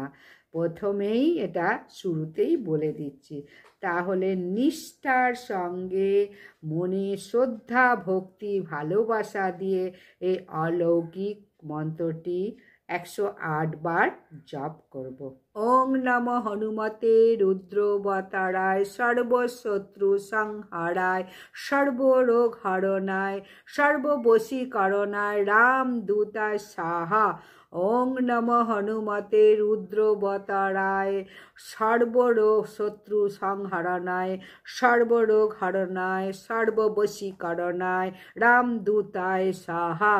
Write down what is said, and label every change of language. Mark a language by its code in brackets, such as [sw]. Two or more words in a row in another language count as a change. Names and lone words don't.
[bn] প্রথমেই এটা শুরুতেই বলে দিচ্ছি, তাহলে নিষ্ঠার সঙ্গে মনে শ্রদ্ধা ভক্তি ভালোবাসা দিয়ে এই অলৌকিক মন্ত্রটি 108 বার জপ করব। [sa] ওং নমঃ হনুমতে রুদ্রবতারায় সর্বশত্রু সংহারায় সর্বরোগ হরণায় সর্ববশীকরণায় রামদূতায় সাহা। ওং নমঃ হনুমতে রুদ্রবতারায় সর্বরোগ শত্রু সংহরণায় সর্বরোগ হরণায় সর্ববশীকরণায় রামদূতায় সাহা।